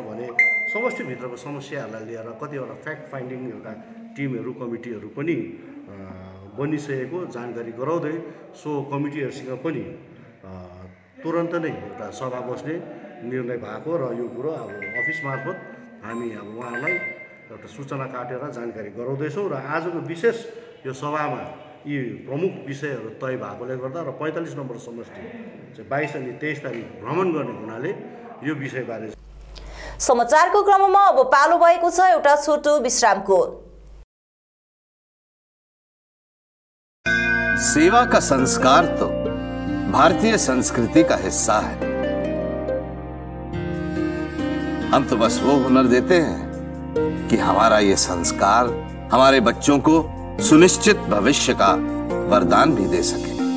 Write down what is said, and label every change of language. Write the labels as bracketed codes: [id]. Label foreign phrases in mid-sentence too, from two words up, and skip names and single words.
[ne] भने समष्टिभित्रको समस्याहरूलाई लिएर कतिवटा [en] fact finding [ne] एउटा टिमहरू कमिटीहरू पनि बनिसकेको जानकारी गराउँदै सो कमिटीहरूसँग पनि तुरन्त नै एउटा सभा बस्ने निर्णय भएको र यो कुरो अब अफिस मार्फत हामी अब उहाँहरूलाई एउटा सूचना काटेर जानकारी गराउँदैछौँ र आजको विशेष यो सभामा यी प्रमुख विषयहरू तय भएकोले गर्दा र 45 नम्बर समष्टि चाहिँ 22 अनि 23 तारिक भ्रमण गर्ने हुनाले यो विषयबारे समाचारको क्रममा अब पालो भएको छ एउटा छोटो विश्रामको। [hi] सेवा का संस्कार तो भारतीय संस्कृति का हिस्सा है। हम तो बस वो हुनर देते हैं कि हमारा ये संस्कार हमारे बच्चों को सुनिश्चित भविष्य का वरदान भी दे सके।